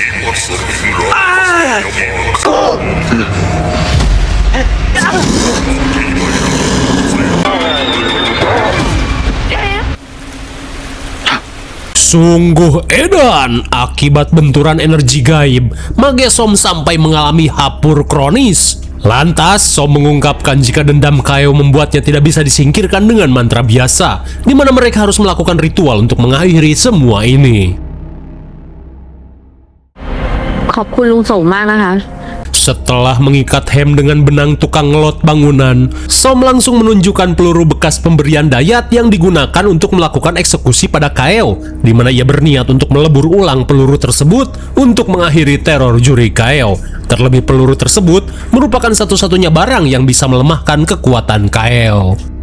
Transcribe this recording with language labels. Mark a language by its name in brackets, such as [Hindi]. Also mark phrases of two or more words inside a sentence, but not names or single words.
[Indonesian] Sungguh edan, akibat benturan energi gaib, Mage Som sampai mengalami hapur kronis. Lantas, Som mengungkapkan jika dendam Kaeo membuatnya tidak bisa disingkirkan dengan mantra biasa, di mana mereka harus melakukan ritual untuk mengakhiri semua ini. [Thai] ขอบคุณลุงโสมมากนะคะ [Indonesian] Setelah mengikat Hem dengan benang tukang ngelot bangunan, Som langsung menunjukkan peluru bekas pemberian Dayat yang digunakan untuk melakukan eksekusi pada Kaeo, di mana ia berniat untuk melebur ulang peluru tersebut untuk mengakhiri teror jurik Kaeo. Terlebih peluru tersebut merupakan satu-satunya barang yang bisa melemahkan kekuatan Kaeo.